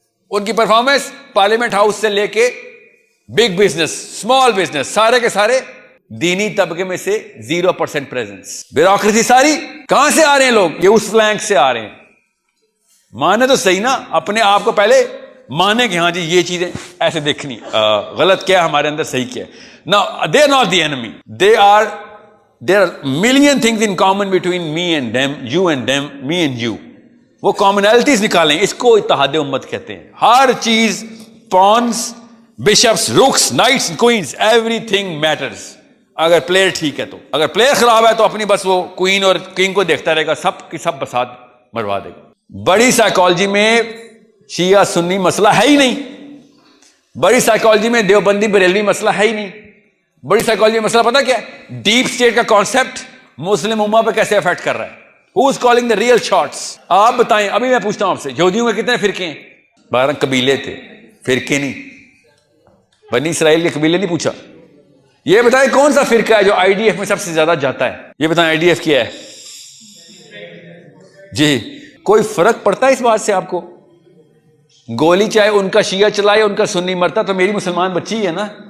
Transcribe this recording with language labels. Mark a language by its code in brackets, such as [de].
[ur] ان کی performance parliament house سے لے کے بگ بزنس، اسمال بزنس، سارے کے سارے دینی طبقے میں سے 0% پریزنس. بیوروکریسی ساری کہاں سے آ رہے ہیں لوگ؟ یہ اس فلینک سے آ رہے ہیں. مانے تو صحیح نا، اپنے آپ کو پہلے مانے کہ ہاں جی یہ چیزیں ایسے دیکھنی، غلط کیا ہمارے اندر، صحیح کیا. [en] Now they are not the enemy. There are million things in common between me and them, you and them, me and you. [ur] وہ commonalities نکالیں، اس کو اتحاد امت کہتے ہیں. ہر چیز، [en] pawns, bishops, rooks, knights, queens, everything matters. [ur] اگر پلیئر ٹھیک ہے تو، اگر پلیئر خراب ہے تو اپنی بس وہ کوئین اور کنگ کو دیکھتا رہے گا، سب کی سب بسات مروا دے گا. بڑی سائیکالوجی میں شیعہ سنی مسئلہ ہے ہی نہیں. بڑی سائیکالوجی میں دیوبندی بریلوی مسئلہ ہے ہی نہیں. بڑی سائیکالوجی میں مسئلہ پتا کیا ہے؟ ڈیپ اسٹیٹ کا کانسیپٹ مسلم امہ پہ کیسے افیکٹ کر رہا ہے. [en] Who is calling the real shots? آپ بتائیں. [ur] ابھی میں پوچھتا ہوں آپ سے، یہودیوں کے کتنے فرقے ہیں؟ 12 قبیلے تھے، فرقے نہیں. بنی اسرائیل کے قبیلے نہیں پوچھا. یہ بتائیں کون سا فرقہ ہے جو آئی ڈی ایف میں سب سے زیادہ جاتا ہے؟ یہ بتائیں آئی ڈی ایف کیا ہے؟ جی کوئی فرق پڑتا ہے اس بات سے آپ کو؟ گولی چاہے ان کا شیعہ چلائے ان کا سنی مرتا تو میری مسلمان بچی ہے نا.